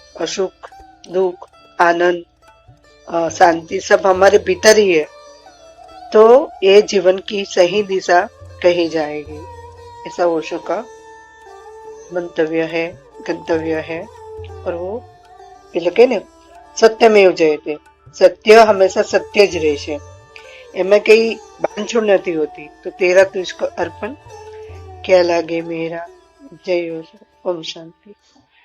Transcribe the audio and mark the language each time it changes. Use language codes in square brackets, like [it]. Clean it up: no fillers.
[hi] सुख, दुख, आनंद, शांति सब हमारे भीतर ही है। तो ये जीवन की सही दिशा कही जाएगी, ऐसा ओशो का मंतव्य है, गंतव्य है। और वो [gu] પેલું કે ને સત્યમેવ જયતે, સત્ય હંમેશા સત્ય જ રહેશે, એમાં કઈ બાંધછોડ નથી હોતી। [hi] તો તેરા તુझको अर्पण, क्या लागे मेरा। जय हो, ओम शांति।